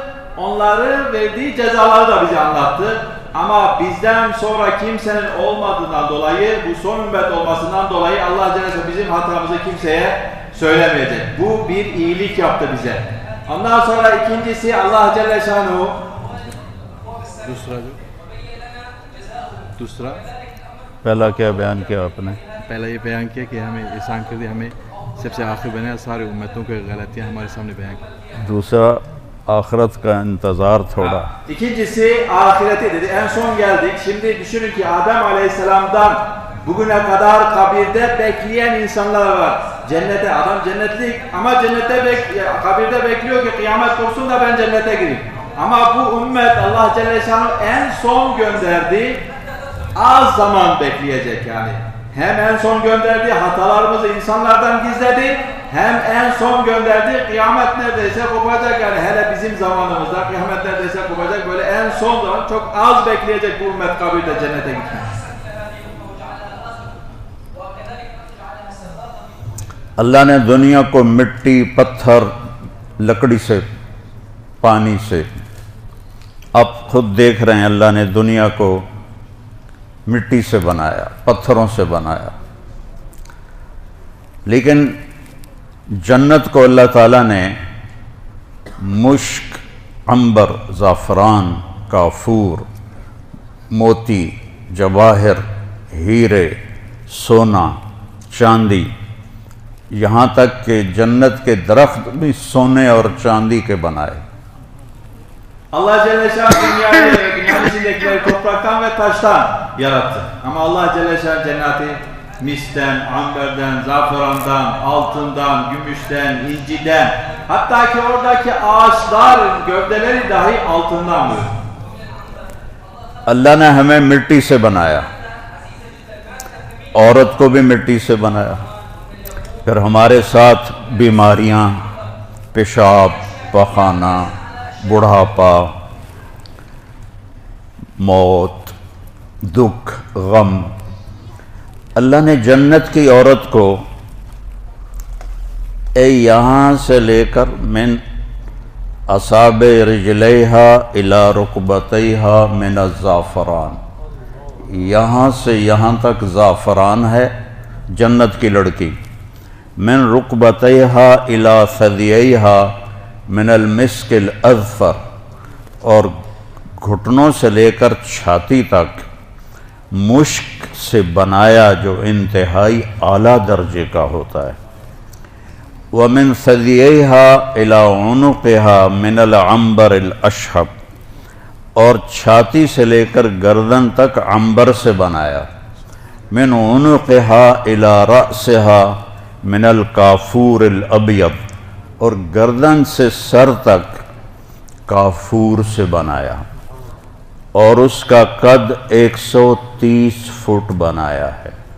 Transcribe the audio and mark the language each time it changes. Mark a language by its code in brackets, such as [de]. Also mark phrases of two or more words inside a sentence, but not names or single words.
[tr] Onları verdiği cezaları da bize anlattı. Ama bizden sonra kimsenin olmadığından dolayı, bu son ümmet olmasından dolayı Allah Celle Şanuhu bizim hatamızı kimseye söylemeyecek. Bu bir iyilik yaptı bize. Ondan sonra ikincisi Allah Celle Şanuhu دوسرا [ur] پہلا کیا بیان کیا آپ نے؟ پہلا یہ بیان کیا کہ ہمیں احسان کر دیا، ہمیں سب سے آخر بنایا، سارے امتوں کے غلطیاں ہمارے سامنے بیان کی۔ دوسرا آخرت کا انتظار تھوڑا۔ [tr] İkincisi ahireti dedi. En son geldik. Şimdi düşünün ki Adem Aleyhisselam'dan bugüne kadar kabirde bekleyen insanlar var. Cennete, adam cennetlik ama kabirde bekliyor ki kıyamet kopsun da ben cennete gireyim. Ama bu ümmet Allah Celle Şanuhu en son gönderdi, az zaman bekleyecek yani. Hem en son gönderdi, hatalarımızı insanlardan gizledi, hem en son gönderdi, kıyamet neredeyse kopacak yani, hele bizim zamanımızda kıyamet neredeyse kopacak, böyle en son zaman çok az bekleyecek bu ümmet kabirde cennete gitmek. [ur] اللہ نے دنیا کو مٹی، پتھر، لکڑی سے، پانی سے، آپ خود دیکھ رہے ہیں اللہ نے دنیا کو مٹی سے بنایا، پتھروں سے بنایا، لیکن جنت کو اللہ تعالیٰ نے مشک، عنبر، زعفران، کافور، موتی، جواہر، ہیرے، سونا، چاندی، یہاں تک کہ جنت کے درخت بھی سونے اور چاندی کے بنائے. [tr] Allah Celle Şanuhu dünyayı ve dünyanın içindekileri topraktan ve taştan yarattı. Ama Allah Celle Şanuhu cenneti misten, amberden, zaferandan, altından, gümüşten, inciden, hatta ki oradaki ağaçlar gövdeleri dahi altından buyuruyor. [ur] اللہ نے ہمیں مٹی سے بنایا، عورت کو بھی مٹی سے بنایا، پھر ہمارے ساتھ بیماریاں، پیشاب، پخانہ، بڑھاپا، موت، دکھ، غم. اللہ نے جنت کی عورت کو یہاں سے لے کر [ar] من اصابع رجلیہا الی رکبتیہا من الزعفران، [ur] یہاں سے یہاں تک زعفران ہے جنت کی لڑکی، [ar] من رکبتیہا الی ثدییہا من المسک الاظفر، [ur] اور گھٹنوں سے لے کر چھاتی تک مشک سے بنایا جو انتہائی اعلیٰ درجے کا ہوتا ہے. [ar] وَمِن ثَدِيَيْهَا إِلَىٰ عُنُقِهَا مِنَ الْعَنبَرِ الْأَشْحَبِ، [ur] اور چھاتی سے لے کر گردن تک عنبر سے بنایا. [ar] مِنْ عُنُقِهَا إِلَىٰ رَأْسِهَا مِنَ الْكَافُورِ الْأَبْيَضِ، [ur] اور گردن سے سر تک کافور سے بنایا، اور اس کا قد 130 فٹ بنایا ہے.